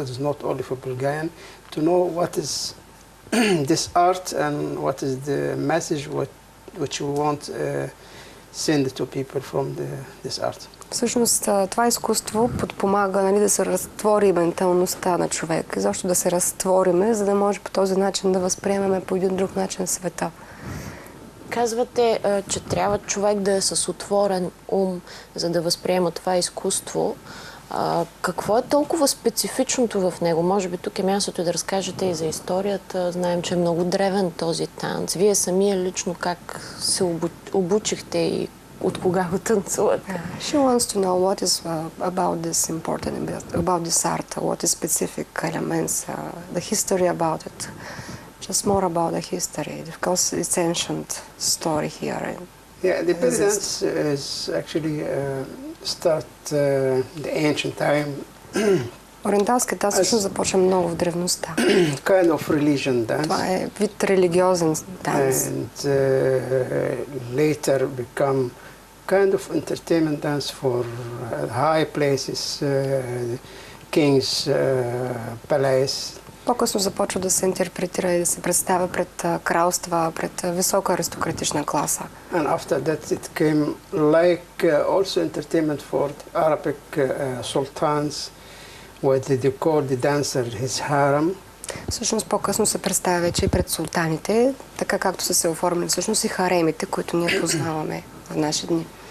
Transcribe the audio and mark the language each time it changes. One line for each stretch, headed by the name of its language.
English: It's not only for Bulgarian to know what is this art and what is the message which you want send to people from this art.
Bulgarian: Всъщност това изкуство подпомага, нали, да се разтвори менталността на човек, и защо да се разтвориме, за да може по този начин да възприемеме по един друг начин света. Казвате, че трябва човек да е с отворен ум, за да възприема това изкуство. Какво е толкова специфичното в него? Може би тук е мястото да разкажете и за историята. Знаем, че е много древен този танц. Вие самия лично как се обучихте и от кога го танцувате?
English: She wants to know what is about this important, about this art, what is specific elements, the history about it. Just more about the history, because it's ancient story here. Yeah, the belly dance is actually start the ancient time.
Bulgarian: Ориенталският танц всъщност започва много в древността.
English: Kind of religion dance.
Bulgarian: Това е вид религиозен танц.
English: And later become kind of entertainment dance for high places, kings, palace.
Bulgarian: По-късно започва да се интерпретира и да се представя пред кралства, пред висока аристократична класа.
English: And after that it came like also entertainment for Arabic sultans, where they call the dancer his harem.
Bulgarian: Всъщност по-късно се представя вече и пред султаните, така както са се оформили всъщност и харемите, които ние познаваме в наши дни.